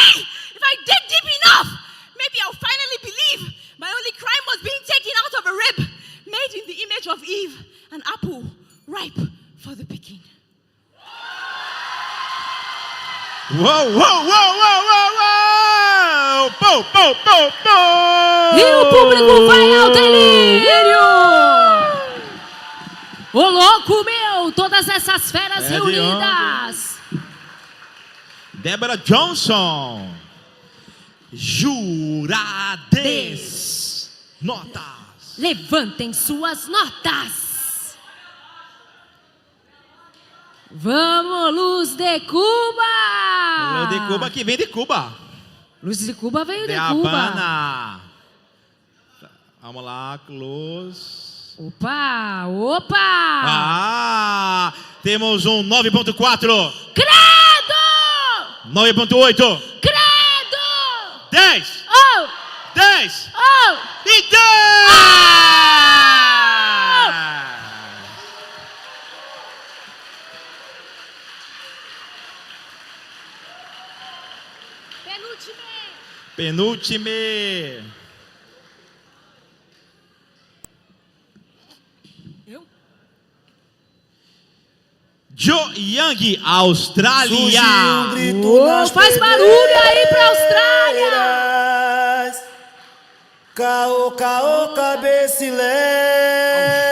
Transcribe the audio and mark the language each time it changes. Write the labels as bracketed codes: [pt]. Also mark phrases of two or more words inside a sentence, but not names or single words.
[en] If I dig deep enough, maybe I'll finally believe my only crime was being taken out of a rib, made in the image of Eve, an apple ripe for the picking. Whoa, whoa, whoa, whoa, whoa, whoa! Pô, pô, pô, pô! [pt] E o público vai ao delírio! Ô louco meu, todas essas feras reunidas! Débora Johnson. Jurades. Notas. Levantem suas notas. Vamos, Luz de Cuba! Luz de Cuba que vem de Cuba. Luz de Cuba veio de Cuba. Cuba. Vamos lá, Luz. Opa, opa! Ah, temos um 9.4. Credo! 9.8. Credo! 10! Oh! 10! Oh! E 10! Penúltime! Eu? Joe Young, Austrália! Faz barulho aí pra Austrália! Caô, caô, cabecilé.